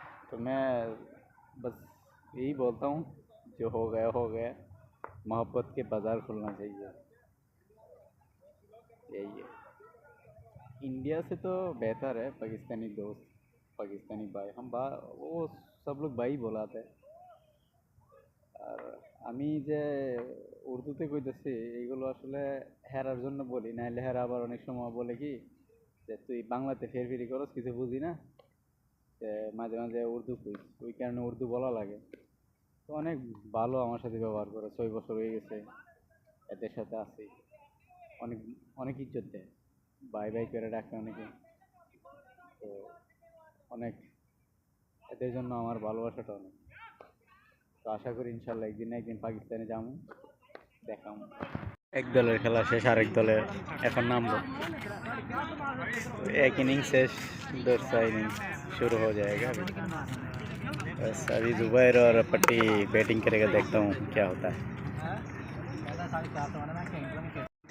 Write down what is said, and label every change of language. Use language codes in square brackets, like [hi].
[hi] तो मैं बस यही बोलता हूँ, जो हो गया, मोहब्बत के बाज़ार खुलना चाहिए, यही है। इंडिया से तो बेहतर है पाकिस्तानी दोस्त, पाकिस्तानी भाई, वो सब लोग भाई बोलाते हैं। [bn] আর আমি যে উর্দুতে কইতেছি এইগুলো আসলে হেরার জন্য বলি, নাহলে হেরা আবার অনেক সময় বলে কি যে তুই বাংলাতে ফেরফেরি করস, কিছু বুঝি না, মাঝে মাঝে উর্দু কই, ওই কারণে উর্দু বলা লাগে। তো অনেক ভালো আমার সাথে ব্যবহার করে, 6 বছর হয়ে গেছে এদের সাথে আছি, অনেক অনেক ইজ্জত দেয়, ভাই ভাই করে ডাকে অনেকে। তো অনেক, এদের জন্য আমার ভালোবাসাটা অনেক। তো আশা করি ইনশাল্লাহ একদিন না একদিন পাকিস্তানে যাবো, দেখাবো। এক দলের খেলা শেষ, আরেক দলের এখন নামবো। [hi] एक इनिंग शेष, दूसरा इनिंग शुरू हो जाएगा अभी। बस अभी जुबैर और पट्टी बैटिंग करेगा, देखता हूँ क्या होता है।